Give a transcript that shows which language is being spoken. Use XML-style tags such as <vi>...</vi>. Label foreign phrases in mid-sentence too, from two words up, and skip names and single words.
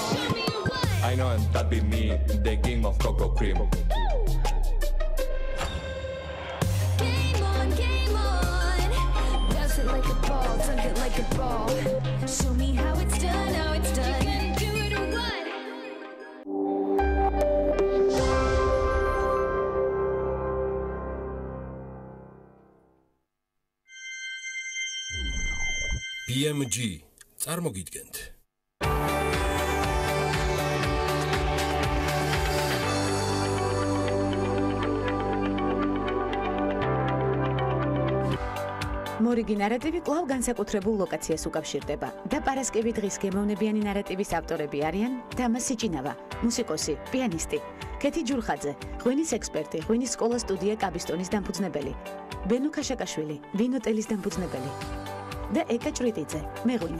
<en>I know that'd be me, the game of cocoa cream. Game on, pass it like a ball, dunk it like a ball. Show me how it's done, how it's done. You gonna do it or what?</en> <ka>BMG წარმოგიდგენთ. მორიგი ნარატივი კვლავ განსაკუთრებულ ლოკაციას უკავშირდება და პარასკევი დღის გემოვნებიანი ნარატივის ავტორები არიან დამა სიჭინავა, მუსიკოსი, პიანისტი, ქეთი ჯურხაძე, ღვინის ექსპერტი, ღვინის სკოლა სტუდია კაბისტონის დამფუძნებელი, ბენო ქაშაკაშვილი, ვინოტელის დამფუძნებელი და ეკა ჭრიტიძე, მეღვინე.</ka>